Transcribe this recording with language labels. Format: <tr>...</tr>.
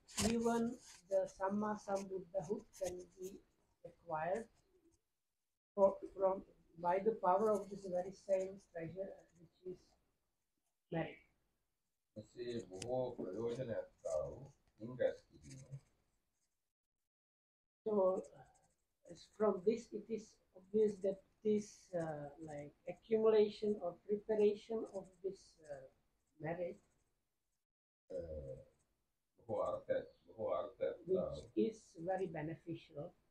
<en>Even the Samma Sambuddhahood can be acquired from by the power of this very same treasure, which is merit.</en> <si>මෙසේ බොහෝ ප්‍රයෝජන ඇත්තා වූ ඉන් රැස් කිරීම</si> <en>So from this, it is obvious that this like accumulation or preparation of this merit,</en> <si>බොහෝ අර්ථ ඇත්තා</si> <en>which is very beneficial,</en>